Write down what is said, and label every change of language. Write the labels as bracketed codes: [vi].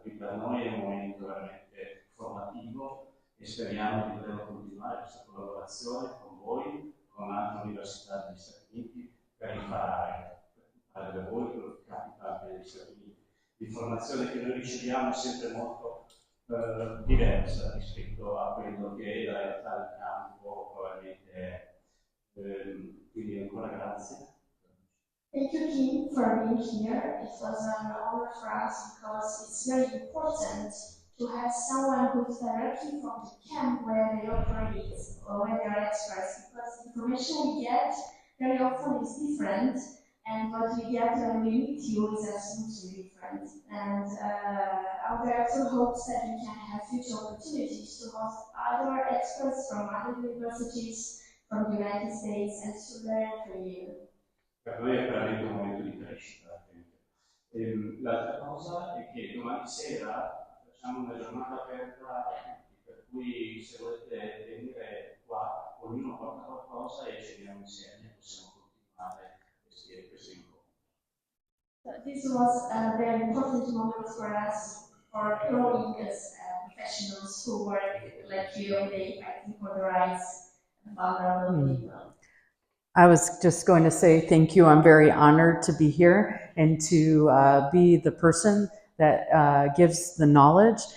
[it] Quindi per noi è un momento veramente formativo e speriamo di poter continuare questa collaborazione con voi, con altre università degli Stati Uniti per imparare da voi quello che capita anche negli Stati Uniti. L'informazione che noi riceviamo è sempre molto diversa rispetto a quello che la realtà del campo probabilmente è. Quindi ancora grazie. [en] Thank you, Kim, for being here. It was an honor for us because it's very important to have someone who is directly from the camp where they operate or where they are experts, because the information we get very often is different, and what we get when we meet you is absolutely different. And our director hopes that we can have future opportunities to host other experts from other universities, from the United States, and to learn from you. [it] Per noi è veramente un momento di crescita. L'altra cosa è che domani sera facciamo una giornata aperta a tutti, per cui se volete venire qua, ognuno porta qualcosa e ceniamo insieme, possiamo continuare questo incontro. [en] This was a very important moment for us, for growing as professionals who work like you every day fighting for the rights of vulnerable people. I was just going to say thank you. I'm very honored to be here and to be the person that gives the knowledge.